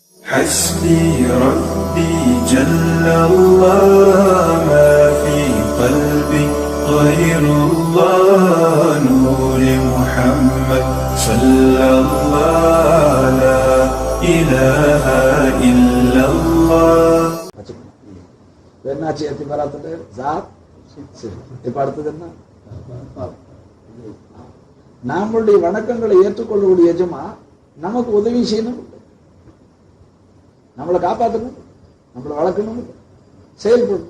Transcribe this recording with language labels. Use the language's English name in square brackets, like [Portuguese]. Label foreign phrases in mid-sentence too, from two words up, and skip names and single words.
[Arabic] حسبي ربي جل الله ما في قلبي غير الله نور محمد صلى الله لا إله إلا الله. [Tamil] என்னாச்சு எத்திபராத்துட்டு ஜாத் இப்ப அடுத்தது என்ன? நம்மளுடைய வணக்கங்களை ஏற்றுக்கொள்ளக்கூடிய எஜமா நமக்கு உதவி செய்யணும், நம்மளை காப்பாற்றணும், நம்மளை வளர்க்கணும், செயல்படணும்.